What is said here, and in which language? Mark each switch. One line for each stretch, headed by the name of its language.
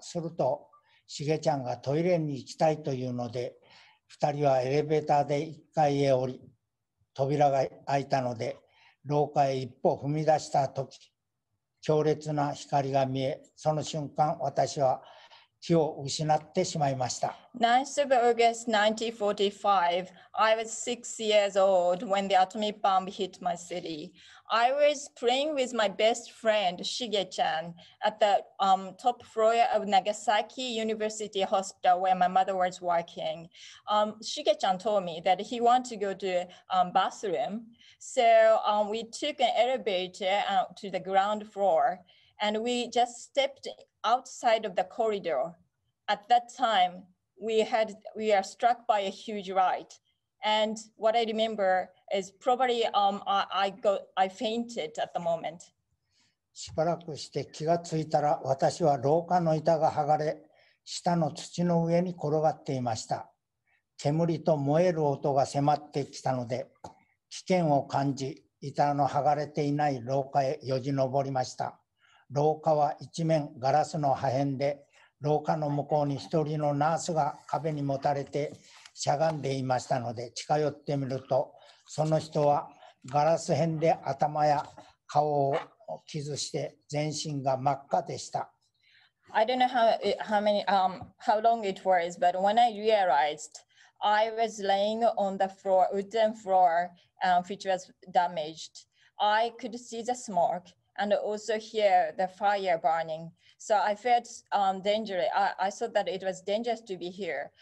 Japanese: すると、しげちゃんがトイレに行きたいというので、2人はエレベーターで1階へ降り、扉が開いたので、廊下へ一歩踏み出した時、強烈な光が見え、その瞬間、私は気を失ってしまいました。
English: 9th of August 1945, I was 6 years old when the atomic bomb hit my city. I was playing with my best friend, Shige-chan, at the top floor of Nagasaki University Hospital where my mother was working. Shige-chan told me that he wanted to go to bathroom. So we took an elevator to the ground floor, and we just stepped outside of the corridor. At that time, we are struck by a huge light. And what I remember is probably I fainted at the moment.
Japanese: しばらくして気がついたら、私は廊下の板が剥がれ、下の土の上に転がっていました。煙と燃える音が迫ってきたので、危険を感じ、板の剥がれていない廊下へよじ登りました。廊下は一面ガラスの破片で、廊下の向こうに一人のナースが壁にもたれてしゃがんでいましたので、近寄ってみると、その人はガラス片で頭や顔を傷して全身が真っ赤でした。
English: I don't know how long it was, but when I realized I was laying on the floor, wooden floor, which was damaged, I could see the smoke and also hear the fire burning. So I felt dangerous. I thought that it was dangerous to be here.